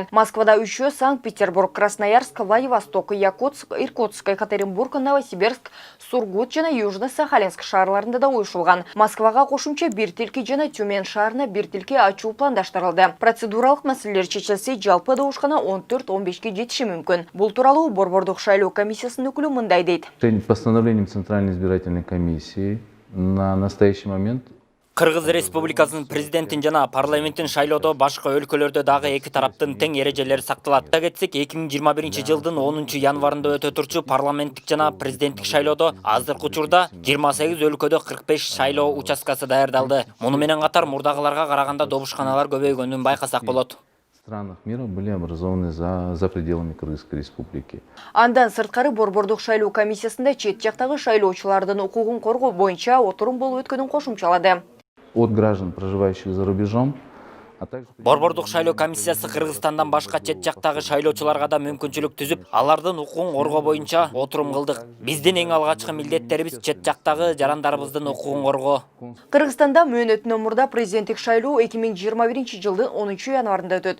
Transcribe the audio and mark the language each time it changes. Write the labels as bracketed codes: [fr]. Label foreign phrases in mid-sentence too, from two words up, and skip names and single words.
[ky] Москвада 3, Санкт-Петербург, Красноярск, Владивосток, Якутск, Иркутск, Екатеринбург, Новосибирск, Сургут жана Южно-Сахалинск шаарларында да уюшулган. Москвага кошумча 1 тилке жана Тюмень шаарына 1 тилке ачуу пландаштырылды. Процедуралык маселелер чечилсе, жалпы добушкана 14-15ке жетиши мүмкүн. Бул тууралуу Борбордук шайлоо комиссиясынын өкүлү мындай дейт. [ru] Постановлением Центральной избирательной комиссии на настоящий момент [ky] Кыргыз Республикасынын президентин жана парламенттин шайлоодо башка өлкөлөрдө дагы эки тараптын тең эрежелери сакталат. Айта кетсек, 2021 жылдын 10 январында өтө турчу парламенттик жана президенттик шайлоодо азыркы учурда 28 өлкөдө 45 шайлоо участкасы даярдалды. Муну менен катар мурдагыларга караганда добушканалар көбөйгөнүн байкасак болот. [ru] Странах мира были образованы за пределами Кыргызской республики. [ky] Андан сырткары Борбордук шайлоо комиссиясында чет жактагы шайлоочулардын укугун коргоо боюнча отурум болуп өткөнүн кошумчалады. [ru] От граждан, проживающих за рубежом, а также... [ky] Борбордук шайлоо комиссиясы Кыргызстандан башка чет жактагы шайлоочуларга да мүмкүнчүлүк түзүп, алардын укугун коргоо боюнча отурум кылдык. Биздин эң алгачкы милдеттерибиз чет жактагы жарандарыбыздын укугун коргоо. Кыргызстанда мөөнөтүнөн мурда президенттик шайлоо 2021 жылдын 10 январында өтөт.